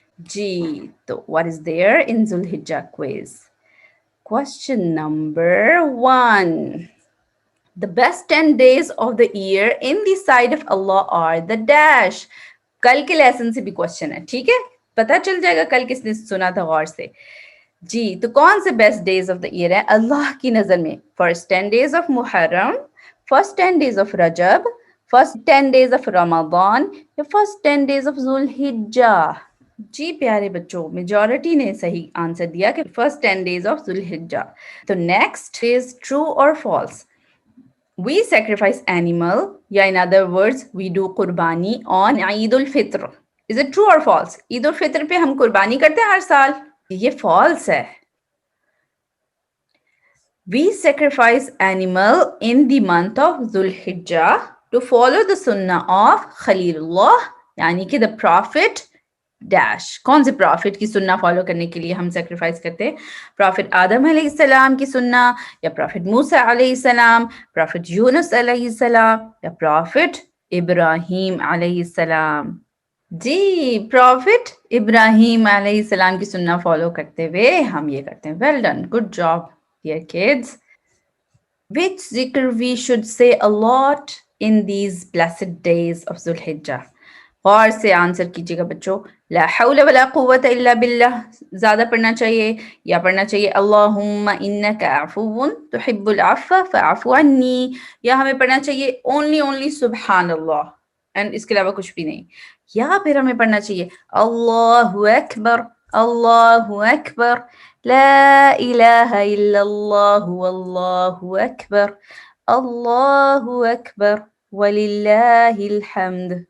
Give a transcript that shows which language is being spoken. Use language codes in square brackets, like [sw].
[en] جی تو what is there in Zulhijjah quiz. Question number 1. The best 10 days of the year in the sight of Allah are the dash. [ur] کل کے lesson سے بھی question ہے، ٹھیک ہے، پتہ چل جائے گا کل کس نے سنا تھا غور سے. [en] جی تو کون سے best days of the year [ur] ہے اللہ کی نظر میں؟ [en] First 10 days of Muharram, first 10 days of Rajab, first 10 days of Ramzan, یا first 10 days of Zulhijjah? [ur] جی پیارے بچوں، [en] Majority نے صحیح answer دیا کہ فرسٹ 10 days آف ذوالحجہ. تو نیکسٹ از ٹرو اور فالس. We sacrifice animal, یا in other words, we do qurbani on Eid ul Fitr. Is it true or false? [ur] عید الفطر پہ ہم قربانی کرتے ہیں ہر سال. یہ false ہے. [en] We sacrifice animal in the month of Zulhijjah to follow the sunnah of Khalil Allah, [ur] یعنی کہ [en] the prophet dash. [ur] کون سے پرافٹ کی سننا فالو کرنے کے لیے ہم سیکریفائس کرتے ہیں؟ پرافٹ آدم علیہ السلام کی سننا، یا پرافٹ موسیٰ علیہ السلام، پرافٹ یونس علیہ السلام، یا پرافٹ ابراہیم علیہ السلام؟ جی پرافٹ ابراہیم علیہ السلام کی سننا فالو کرتے ہوئے ہم یہ کرتے ہیں. [en] Well done, good job dear kids. Which zikr we should say a lot in these blessed days of Zulhijjah? [ur] غور سے آنسر کیجیے گا بچوں. [ar] لا حول ولا قوت الا باللہ [ur] زیادہ پڑھنا چاہیے، یا پڑھنا چاہیے [ar] اللہم انک عفو تحب العفو فاعف عنی، [ur] یا ہمیں پڑھنا چاہیے only سبحان اللہ، اینڈ اس کے علاوہ کچھ بھی نہیں. یا پھر ہمیں پڑھنا چاہیے [ar] اللہ اکبر، اللہ اکبر، لا الہ الا اللہ واللہ اکبر، اللہ اکبر وللہ الحمد.